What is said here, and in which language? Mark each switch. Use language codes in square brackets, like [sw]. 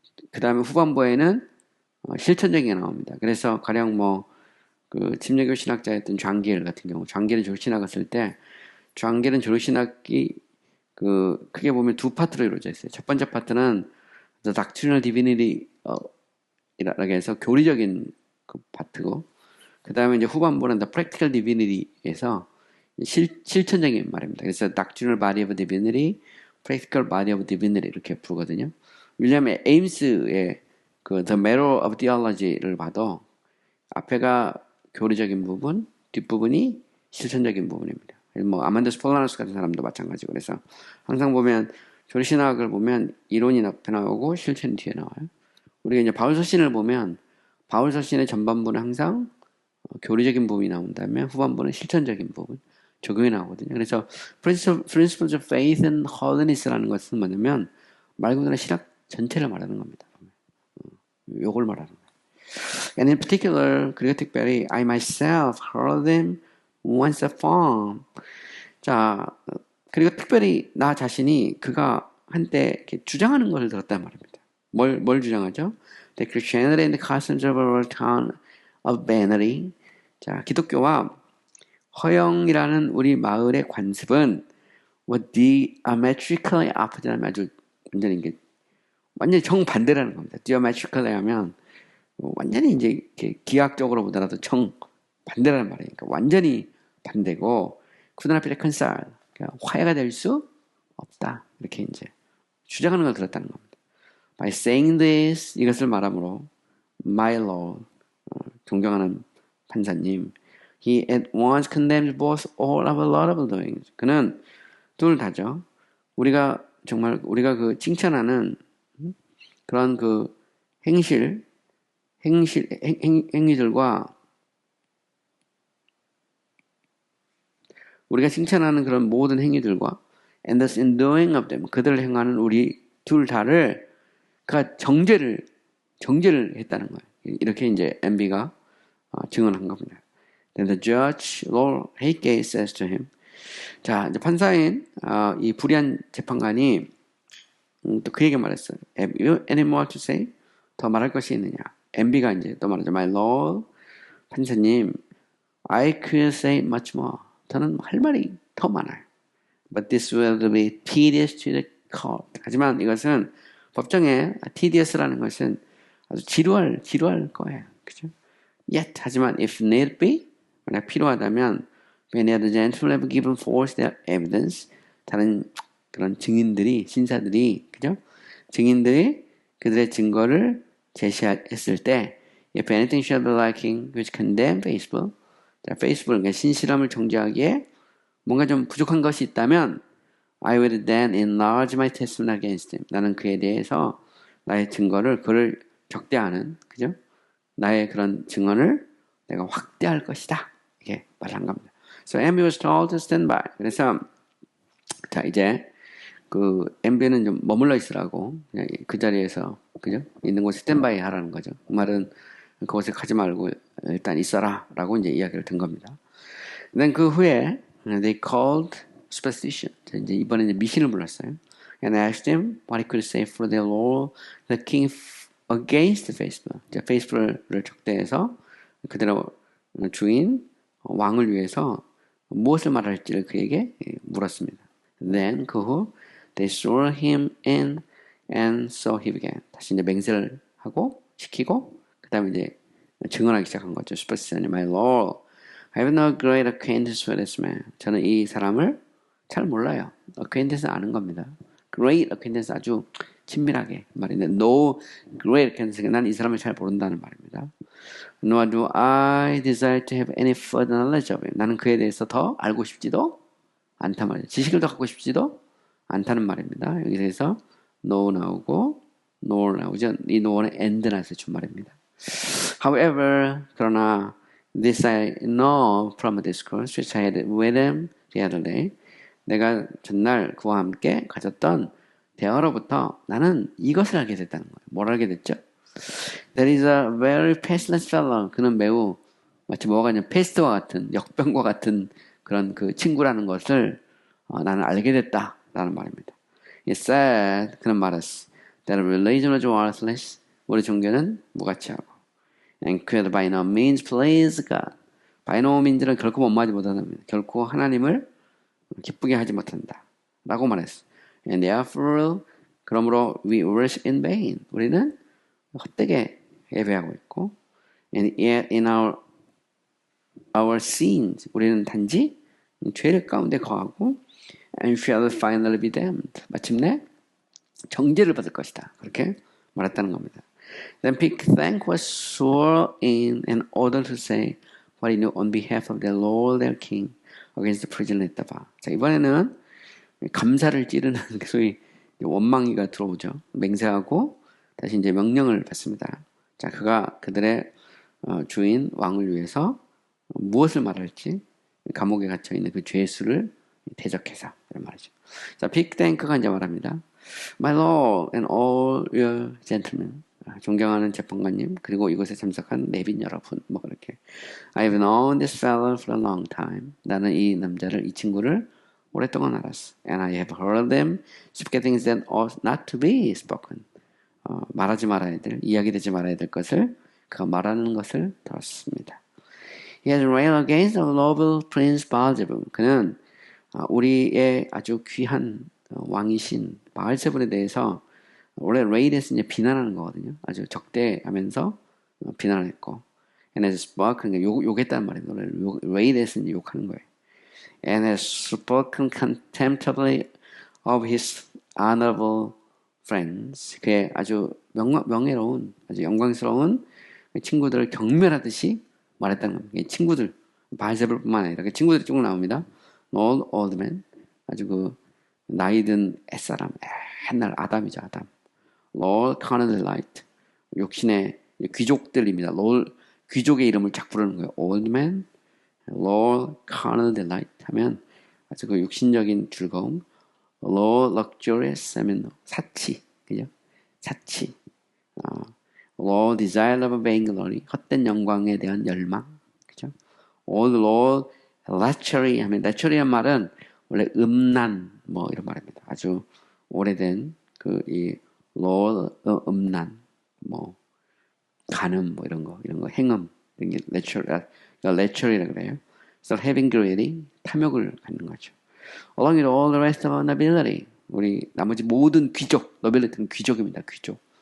[ko] 그 다음에 후반부에는 실천적인 게 나옵니다. 그래서 가령 그 침례교 신학자였던 장기엘 같은 경우, 장기엘은 조신학을 쓸 때, 장기엘은 조신학이 크게 보면 두 파트로 이루어져 있어요. 첫 번째 파트는 [en] The Doctrinal Divinity [ko] 이라고 해서 교리적인 그 파트고, 그 다음에 이제 후반부는 [en] The Practical Divinity [ko] 에서 실천적인 말입니다. [en] 그래서 Doctrinal Body of Divinity, Practical Body of Divinity [ko] 이렇게 부르거든요. 윌리엄 에임스의 The Mirror of Theology를 봐도 앞에가 교리적인 부분, 뒷부분이 실천적인 부분입니다. 아만드스 폴라너스 같은 사람도 마찬가지고, 그래서 항상 보면 조리신학을 보면 이론이 앞에 나오고 실천이 뒤에 나와요. 우리가 이제 바울서신을 보면 바울서신의 전반부는 항상 교리적인 부분이 나온다면 후반부는 실천적인 부분, 적용이 나오거든요. 그래서 principles of faith and holiness라는 것은 뭐냐면 말 그대로 신학 전체를 말하는 겁니다. 요걸 말하는 거예요. [en] And in particular, [ko] 그리고 특별히 [en] I myself heard them once upon. [ko] 자, 그리고 특별히 나 자신이 그가 한때 이렇게 주장하는 것을 들었단 말입니다. 뭘 주장하죠? [en] The Christianity and the customs of our town of Bannery. [ko] 자, 기독교와 허영이라는 우리 마을의 관습은 [en] were diametrically opposite [ko] 라는 아주 완전히 정반대라는 겁니다. diametrically 하면 완전히 이제 이렇게 기하학적으로 보더라도 정반대라는 말이니까 완전히 반대고 [en] could not be reconciled. [ko] 그러니까 화해가 될 수 없다. 이렇게 이제 주장하는 걸 들었다는 겁니다. [en] By saying this, [ko] 이것을 말함으로 [en] my lord, [ko] 존경하는 판사님, [en] he at once condemns both all our laudable doings. [ko] 그는 둘 다죠. 우리가 그 칭찬하는 그런 그 행위들과 우리가 칭찬하는 그런 모든 행위들과 [en] and thus in doing of them [ko] 그들을 행하는 우리 둘 다를 그가 정죄를 했다는 거예요. 이렇게 이제 MB가 증언한 겁니다. [en] Then the judge, Lord Heike says to him. [ko] 자, 이제 판사인 이 불의한 재판관이 또 그에게 말했어요. [en] Have you any more to say? [ko] 더 말할 것이 있느냐? MB가 이제 또 말하죠. [en] My Lord, [ko] 판사님, [en] I could say much more. [ko] 저는 할 말이 더 많아요. [en] But this will be tedious to the court. [ko] 하지만 이것은 법정에 tedious라는 것은 아주 지루할 거예요. 그죠? [en] Yet, [ko] 하지만 [en] if need be, [ko] 만약 필요하다면 [en] when the gentlemen have given forth their evidence, [ko] 다른 그런 신사들이, 그죠? [en] 증인들이 그들의 증거를 제시했을 때 if anything shall be lacking which condemn faithful, [ko] 자, faithful, 그러니까 신실함을 정죄하기에 뭔가 좀 부족한 것이 있다면 [en] I will then enlarge my testimony against him. [ko] 나는 그에 대해서 나의 증거를 그를 적대하는, 그죠? 나의 그런 증언을 내가 확대할 것이다. 이렇게 말한 겁니다. [en] So MB was told to stand by. [ko] 그래서 자 이제 그 MB는 좀 머물러 있으라고 그냥 그 자리에서 그죠? 있는 곳에 스탠바이 하라는 거죠. 그 말은 그곳에 가지 말고 일단 있어라라고 이제 이야기를 든 겁니다. [en] Then [ko] 그 후에 [en] they called superstition. [ko] 이제 이번에 이제 미신을 불렀어요. [en] And asked him what he could say for their lord, the king against faithful. [ko] faithful을 적대해서 그대로 주인 왕을 위해서 무엇을 말할지를 그에게 물었습니다. [en] Then [ko] 그 후 [en] they swore him in and so he began. [ko] 다시 이제 맹세를 하고 시키고 그다음에 이제 증언하기 시작한 거죠. [en] Superstition, my lord, I have no great acquaintance with this man. [ko] 저는 이 사람을 잘 몰라요. acquaintance 아는 겁니다. great acquaintance 아주 친밀하게 말인데 no great acquaintance 난 이 사람을 잘 모른다는 말입니다. [en] Nor do I desire to have any further knowledge of him. [ko] 나는 그에 대해서 더 알고 싶지도 않단 말이에요. 지식을 더 갖고 싶지도 않다는 말입니다. 여기서 no 나오고 nor 나오죠. 이 no는 and 나서 준 말입니다. [en] However, [ko] 그러나 [en] this I know from a discourse which I had with him the other day. [ko] 내가 전날 그와 함께 가졌던 대화로부터 나는 이것을 알게 됐다는 거예요. 뭘 알게 됐죠? [en] There is a very pestilent fellow. [ko] 그는 매우 마치 뭐가 아니라 페스트와 같은 역병과 같은 그런 그 친구라는 것을 나는 알게 됐다라는 말입니다. [en] He said, [ko] 그는 말했어. [en] That religion was worthless. [ko] 우리 종교는 무가치하고. [en] And could by no means please God. [ko] by no means는 결코 원망하지 못한답니다. 결코 하나님을 기쁘게 하지 못한다. 라고 말했어. [en] And therefore, [ko] 그러므로 [en] we worship in vain. [ko] 우리는 헛되게 예배하고 있고, [en] and yet in our sins, [ko] 우리는 단지 죄를 가운데 거하고, [en] and shall finally be damned. [ko] 마침내 정죄를 받을 것이다. 그렇게 말했다는 겁니다. [en] Then Pickthank was sworn in order to say what he knew on behalf of their Lord, their King, against the prisoner at the bar. [ko] 자, 이번에는 감사를 찌르는 소위 원망이가 들어오죠. 맹세하고 다시 이제 명령을 받습니다. 자, 그가 그들의 주인 왕을 위해서 무엇을 말할지 감옥에 갇혀 있는 그 죄수를 대적해서 이런 말이죠. 자, 빅탱크가 이제 말합니다. [en] My lord and all your gentlemen. [ko] 존경하는 재판관님 그리고 이곳에 참석한 내빈 여러분 뭐 그렇게 [en] I've known this fellow for a long time. [ko] 나는 이 남자를 이 친구를 오랫동안 알았어. [en] And I have heard them speak things that ought not to be spoken. [ko] 말하지 말아야 될 이야기되지 말아야 될 것을 그가 말하는 것을 들었습니다. [en] He has railed against the noble prince Baal-zebub. [ko] 그는 우리의 아주 귀한 왕이신 바알세불에 대해서 원래 레이드에서 이제 비난하는 거거든요. 아주 적대하면서 비난을 했고, [en] and has spoken [ko] 그러니까 욕했다는 말입니다. 레이드에서 이제 욕하는 거예요. [en] And has spoken contemptibly of his honorable friends. [ko] 그의 아주 명예로운, 아주 영광스러운 친구들을 경멸하듯이 말했다는 겁니다. 친구들, 바알세불뿐만 아니라 그 친구들이 쭉 나옵니다. [en] All old men, [ko] 아주 그 나이든 옛사람, 옛날 아담이죠, 아담. Lord Carnal Delight, 욕심의 귀족들입니다. Lord, 귀족의 이름을 자꾸 부르는 거예요. Old man, Lord Carnal Delight 하면 아주 그 육신적인 즐거움. Lord Luxurious 하면 사치, 그죠? 사치. Lord Desire of Vainglory, 헛된 영광에 대한 열망, 그죠? Old Lord Lechery 하면 lechery란 말은 원래 음란 뭐 이런 말입니다. 아주 오래된 그 이 Lord 음란 뭐 간음 뭐 이런 거 행음 이런 게 lechery라 그래요. [en] So having greedy [ko] 탐욕을 갖는 거죠. [en] Along with all the rest of our nobility [ko] 우리 나머지 모든 귀족 [en] nobility는 귀족입니다. [ko] 귀족.